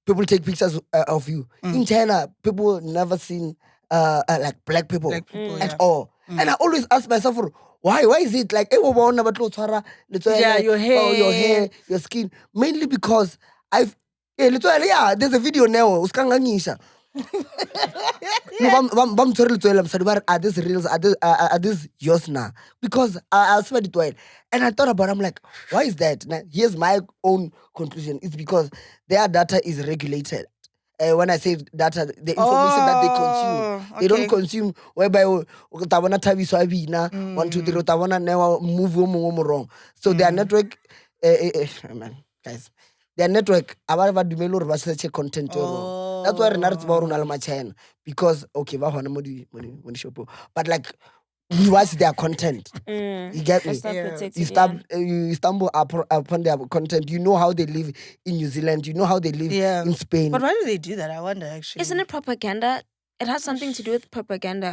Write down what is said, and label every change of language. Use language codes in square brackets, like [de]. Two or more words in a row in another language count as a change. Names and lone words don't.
[en] people take pictures of you. In China, people never seen like black people at all. And I always ask myself, why is it like Yeah, your hair, your skin? Mainly because there's a video now. [st] No, bam tshwere letswele mosadi ba re, [en] are these reels, are these yours now? Because I swear it well. And I thought about it, I'm like, why is that? Now, here's my own conclusion. It's because their data is regulated. When I say data, the information that they consume, they don't consume whereby [st] utabona Thabiso a bina 1 2 3 utabona newa [en] move o wrong. So their network, man, guys, their network [st] aba dumele hore ba search content wrong. [en] That's why [st] rena re tseba hore o na le ma-China, [en] because okay [st] ba hona mo di shop, [en] but like we watch their content. You get me? You stumble upon their content. You know how they live in New Zealand. You know how they live in Spain. But why do they do that? I wonder, actually. Isn't it propaganda? It has something to do with propaganda.